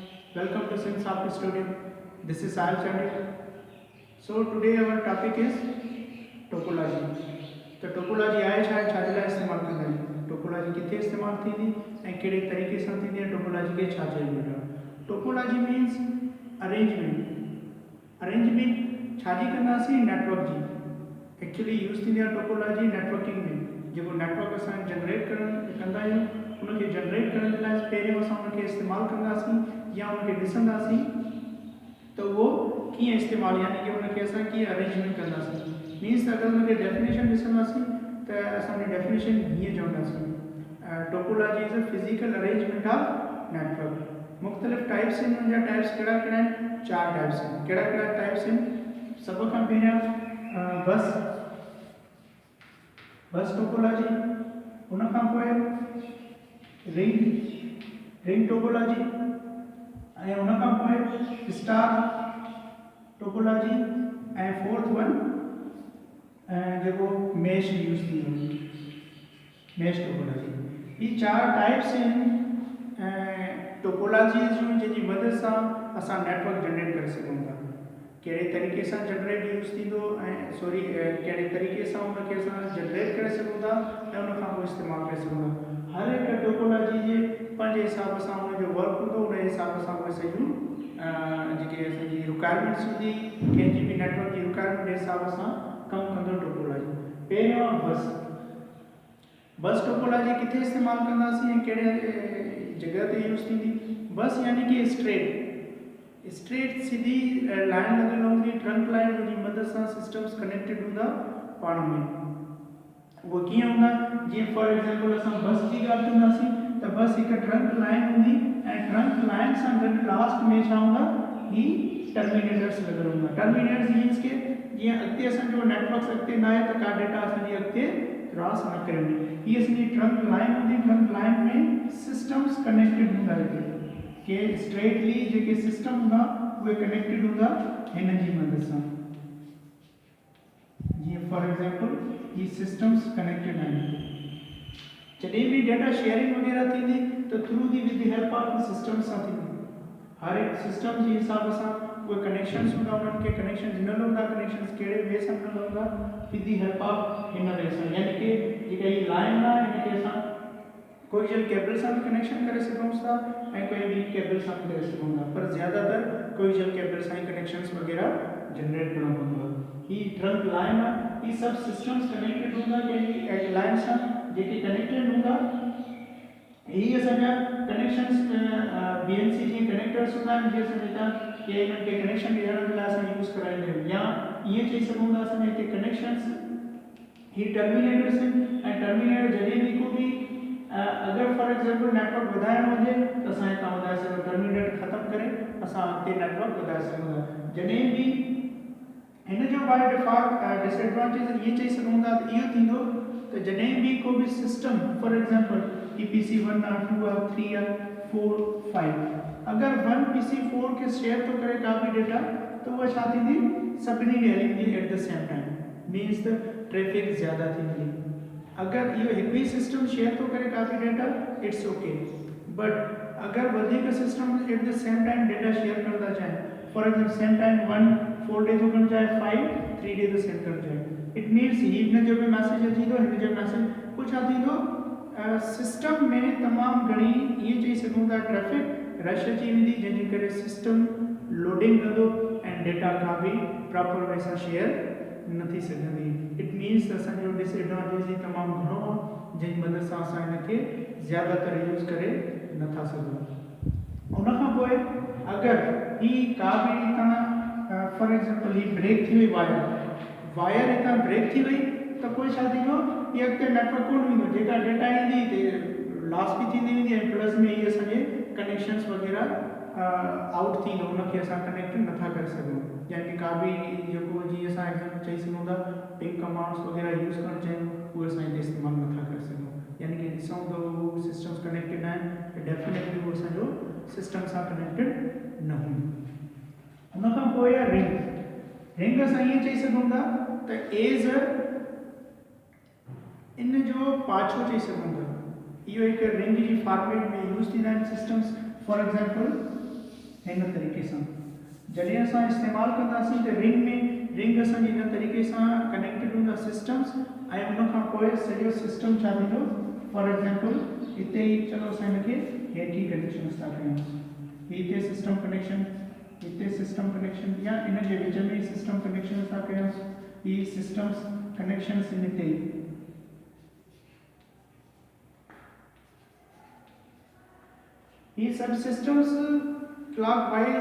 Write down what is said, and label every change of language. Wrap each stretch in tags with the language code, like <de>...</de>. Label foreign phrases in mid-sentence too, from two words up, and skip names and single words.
<en>Welcome to Sim Software Studio. This is Sahil Chandy. So today our topic is topology.</en> <sd>तो टोपोलॉजी आहे छा छाजे लाइ इस्तेमालु कंदा आहियूं टोपोलॉजी किथे इस्तेमालु थींदी ऐं कहिड़े तरीक़े सां थींदी आहे टोपोलॉजी खे छा चइबो आहे</sd> <en>topology means</en> <sd>अरेंजमेंट छाजी कंदासीं नेटवर्क जी</sd> <en>actually use</en> <sd>थींदी आहे</sd> <en>topology networking</en> <sd>में जेको नेटवर्क असां जनरेट कंदा आहियूं उनखे जनरेट करण जे लाइ पहिरियों असां उनखे इस्तेमालु कंदासीं या उनखे ॾिसंदासीं तो वो कीअं इस्तेमालु यानी कि उनखे असां कीअं अरेंजमेंट कंदासीं मीन्स अगरि उनखे डेफिनेशन ॾिसंदासीं त असांजी डेफिनेशन हीअं चवंदासीं</sd> <en>topology is a physical arrangement of network</en> <sd>मुख़्तलिफ़ टाइप्स आहिनि उन जा टाइप्स कहिड़ा कहिड़ा आहिनि 4 टाइप्स आहिनि कहिड़ा कहिड़ा टाइप्स आहिनि सभ खां पहिरियां</sd> <en>bus topology</en> <sd>उन खां पोइ</sd> <en>ring topology</en> <sd>ऐं उन खां पोइ स्टार टोपोलॉजी ऐं</sd> <en>fourth one</en> <sd>जेको</sd> <en>mesh use</en> <sd>थींदो</sd> <en>mesh topology</en> <sd>ये 4 टाइप्स आहिनि टोपोलॉजी जूं जंहिंजी मदद सां असां</sd> <en>network generate</en> <sd>करे सघूं था कहिड़े तरीक़े सां</sd> <en>generate use</en> <sd>थींदो ऐं कहिड़े तरीक़े सां उनखे असां जनरेट करे सघूं था ऐं उन खां पोइ इस्तेमालु करे सघूं था हर हिकु टोपोलॉजी जे पंहिंजे हिसाब सां उनजो वर्क हूंदो उन हिसाब सां उहे सॼियूं जेके असांजी रिक्वायरमेंट्स हूंदी कंहिंजी बि नेटवर्क जी रिक्वायरमेंट जे हिसाब सां कमु कंदो टोपोलॉजी पहिरियों</sd> <en>bus topology</en> <sd>किथे इस्तेमालु कंदासीं ऐं कहिड़े जॻह ते यूज़ थींदी बस यानी कि स्ट्रेट सीधी लाइन लॻियल हूंदी</sd> <en>trunk line</en> <sd>जी मदद सां</sd> <en>systems connected</en> <sd>हूंदा पाण में उहो कीअं हूंदा जीअं</sd> <en>for example</en> <sd>असां बस जी ॻाल्हि कंदासीं त बस हिकु</sd> <en>trunk line</en> <sd>हूंदी ऐं</sd> <en>trunk line</en> <sd>सां गॾु लास्ट में छा हूंदा ही टर्मिनेटर्स लॻियल हूंदा</sd> <en>terminators means</en> <sd>के जीअं अॻिते असांजो नेटवर्क अॻिते न आहे त का डेटा असांजी अॻिते क्रॉस न करे वञे हीअ असांजी</sd> <en>trunk line</en> <sd>हूंदी</sd> <en>trunk line</en> <sd>में</sd> <en>systems connected</en> <sd>हूंदा हिते के स्ट्रेटली जेके सिस्टम हूंदा उहे कनेक्टेड हूंदा हिन जी मदद सां जीअं</sd> <en>for example</en> <sd>ही</sd> <en>systems connected</en> <sd>आहिनि जॾहिं बि</sd> <en>data sharing</en> <sd>वग़ैरह थींदी त</sd> <en>through the with the help of systems</en> <sd>सां थींदी हर हिकु सिस्टम जे हिसाब सां उहे कनेक्शंस हूंदा उन्हनि खे कनेक्शन ॾिनल हूंदा कनेक्शंस कहिड़े वे सां ॾिनल हूंदा</sd> <en>with the help of</en> <sd>हिन वे सां यानी कि जेका हीअ लाइन आहे हिनखे असां</sd> <en>coaxial cable</en> <sd>सां बि कनेक्शन करे सघूं था ऐं कोई ॿी केबल सां बि करे सघूं था पर ज़्यादातर</sd> <en>coaxial cable</en> <sd>सां ई कनेक्शंस वग़ैरह जनरेट करणो पवंदो आहे हीअ ट्रंक लाइन आहे हीअ सभु</sd> <en>systems connected</en> <sd>हूंदा कंहिंजी लाइन सां जेके कनेक्टेड हूंदा यही असांजा कनेक्शंस BNC जी कनेक्टर्स हूंदा आहिनि जीअं असां जेका कि इन्हनि खे कनेक्शन ॾियण जे लाइ असां यूज़ कराईंदा आहियूं या ईअं चई सघूं था असांजे हिते कनेक्शंस ही टर्मिनेटर्स आहिनि ऐं टर्मिनेटर जॾहिं बि को बि अगर</sd> <en>for example network</en> <sd>वधाइणो हुजे त असां हितां वधाए सघूं टर्मिनेटर ख़तमु करे असां अॻिते नेटवर्क वधाए सघूं था जॾहिं बि हिन जो</sd> <en>by default disadvantage</en> <sd>इहे चई सघूं था त इहो थींदो त जॾहिं बि को बि</sd> <en>system for example</en> <sd>ही PC1 आहे 2 आहे 3 आहे 4 5 अगर 1 PC4 के शेयर तो करे</sd> <hi>का भी</hi> <sd>डेटा तो वो छा थींदी सभिनी ॾे हली</sd> <en>at the same time means</en> <sd>त ट्रैफिक ज़्यादा थींदी अगर इहो हिकु ई</sd> <en>system share</en> <sd>तो करे</sd> <hi>का भी</hi> <en>data it's ok but</en> <sd>अगर वधीक</sd> <en>system at the same time data share</en> <hi>करता चाहिए</hi> <en>for example same time</en> <sd>1 4 डे तो करण चाहे 5 3 डे तो सेंड करण चाहे</sd> <en>it means</en> <sd>हिन जो भी मैसेज अची थो हिन जो मैसेज कुछ छा थींदो सिस्टम में तमामु घणी ईअं चई सघूं था</sd> <en>traffic rush</en> <sd>अची वेंदी जंहिंजे करे</sd> <en>system loading</en> <sd>कंदो ऐं डेटा का बि</sd> <en>proper way</en> <sd>सां शेयर न थी सघंदी</sd> <en>it means</en> <sd>असांजो डिसएडवांटेज ही तमामु घणो आहे जंहिंजी मदद सां असां हिनखे ज़्यादातर यूज़ करे नथा सघूं उन खां पोइ अगरि ही का बि हितां</sd> <en>for example</en> <sd>ही ब्रेक थी वई वायर हितां ब्रेक थी वई त पोइ छा थींदो इहा अॻिते नेटवर्क कोन वेंदो जेका डेटा ईंदी त लॉस बि थींदी वेंदी ऐं प्लस में इहे असांजे कनेक्शंस वग़ैरह आउट थींदो उनखे असां कनेक्ट नथा करे सघूं यानी का बि जेको जीअं असां एग्जांपल चई सघूं था</sd> <en>ping commands</en> <sd>वग़ैरह यूज़ करणु चाहियूं उहे असां हिते इस्तेमालु नथा करे सघूं यानी कि ॾिसूं त उहे</sd> <en>systems connected</en> <sd>आहिनि त डेफिनेटली उहो असांजो सिस्टम सां कनेक्टेड न हूंदो उन खां पोइ आहे रिंग असां ईअं चई सघूं था त एज़ इन जो पाछो चई सघूं था इहो हिकु रिंग जी फॉर्मेट में यूज़ थींदा आहिनि सिस्टम्स</sd> <en>for example</en> <sd>इन तरीक़े सां जॾहिं असां इस्तेमालु कंदासीं त रिंग असांजी इन तरीक़े सां कनेक्टेड हूंदा सिस्टम्स ऐं उन खां पोइ सॼो सिस्टम छा थींदो</sd> <en>for example</en> <sd>हिते ई चलो असां हिनखे हेठि ई कनेक्शन था कयूं हिते</sd> <en>system connection</en> <sd>हिते</sd> <en>system connection</en> <sd>या इन जे विच में</sd> <en>system connection</en> <sd>था कयूं ही</sd> <en>systems connections</en> <sd>इन हिते ई</sd> <hi>ये सब</hi> <en>systems clockwise</en>